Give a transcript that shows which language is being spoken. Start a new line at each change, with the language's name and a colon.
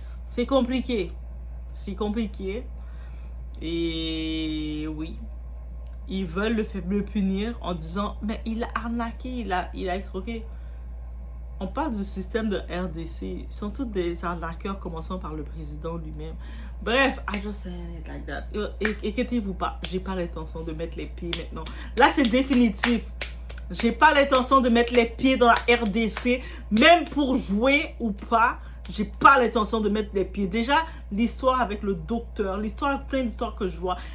French: C'est compliqué. C'est compliqué. Et oui. ils veulent le punir en disant « Mais il a arnaqué, il a escroqué. » On parle du système de RDC. Ils sont tous des arnaqueurs, commençant par le président lui-même.
English: Bref, I just say it like that.
French: Inquiétez-vous pas, j'ai pas l'intention de mettre les pieds maintenant. Là, c'est définitif. J'ai pas l'intention de mettre les pieds dans la RDC, même pour jouer ou pas. J'ai pas l'intention de mettre les pieds. Déjà, l'histoire avec le docteur, l'histoire, plein d'histoires que je vois.